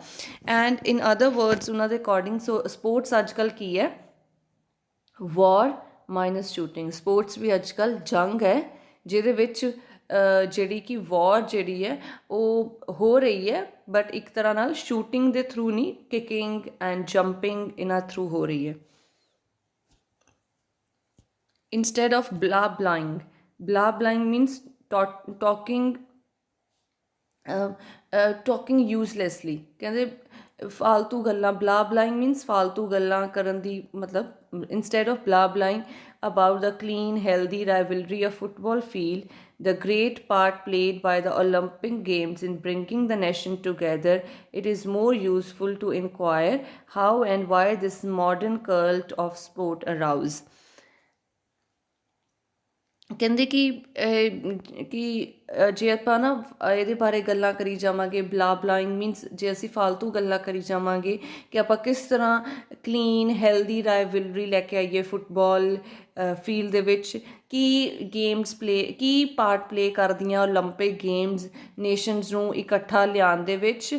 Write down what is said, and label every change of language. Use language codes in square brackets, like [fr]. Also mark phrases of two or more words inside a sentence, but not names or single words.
[en] and in other words [pa] ਉਹਨਾਂ ਦੇ [en] according sports [pa] ਅੱਜ ਕੱਲ੍ਹ ਕੀ ਹੈ? [en] war minus shooting. [pa] ਸਪੋਰਟਸ ਵੀ ਅੱਜ ਕੱਲ੍ਹ ਜੰਗ ਹੈ ਜਿਹਦੇ ਵਿੱਚ ਜਿਹੜੀ ਕਿ ਵਾਰ ਜਿਹੜੀ ਹੈ ਉਹ ਹੋ ਰਹੀ ਹੈ, ਬਟ ਇੱਕ ਤਰ੍ਹਾਂ ਨਾਲ ਸ਼ੂਟਿੰਗ ਦੇ ਥਰੂ ਨਹੀਂ, [en] kicking and jumping [pa] ਇਹਨਾਂ ਥਰੂ ਹੋ ਰਹੀ ਹੈ। [en] instead of blah blahing means talking uselessly। [pa] ਕਹਿੰਦੇ ਫਾਲਤੂ ਗੱਲਾਂ, [en] blah blahing means [pa] ਫਾਲਤੂ ਗੱਲਾਂ ਕਰਨ ਦੀ ਮਤਲਬ [en] instead of blah blahing about the clean healthy rivalry of football field, the great part played by the Olympic Games in bringing the nation together, it is more useful to inquire how and why this modern cult of sport arose। [pa] ਕਹਿੰਦੇ ਕਿ ਜੇ ਆਪਾਂ ਨਾ ਇਹਦੇ ਬਾਰੇ ਗੱਲਾਂ ਕਰੀ ਜਾਵਾਂਗੇ, [en] blah blahing means [pa] ਜੇ ਅਸੀਂ ਫਾਲਤੂ ਗੱਲਾਂ ਕਰੀ ਜਾਵਾਂਗੇ ਕਿ ਆਪਾਂ ਕਿਸ ਤਰ੍ਹਾਂ [en] clean healthy rivalry [pa] ਲੈ ਕੇ ਆਈਏ [en] football field [pa] ਦੇ ਵਿੱਚ, ਕੀ [en] part play [pa] ਕਰਦੀਆਂ ਓਲੰਪਿਕ ਗੇਮਸ ਨੇਸ਼ਨਸ ਨੂੰ ਇਕੱਠਾ ਲਿਆਉਣ ਦੇ ਵਿੱਚ।